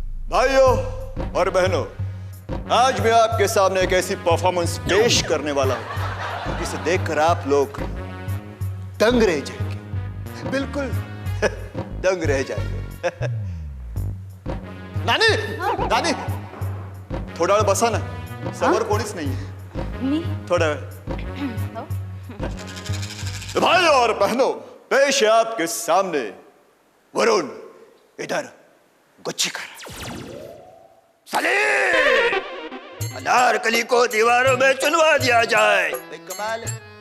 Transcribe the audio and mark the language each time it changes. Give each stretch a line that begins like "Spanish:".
Hindi: भाइयों और बहनों, आज मैं आपके सामने एक ऐसी परफॉर्मेंस पेश करने वाला हूं जिसे देखकर आप लोग दंग रह जाएंगे. बिल्कुल दंग रह जाएंगे.
Marathi: नानी, नानी, थोडा वेळ बसा ना. समोर कोणीच नाहीये. थोडा वेळ.
Hindi: भाइयों और बहनों, पेश है आपके सामने वरुण. इधर गुच्चीकर. साले अनारकली को दीवारों में चुनवा दिया जाए. कमाल है.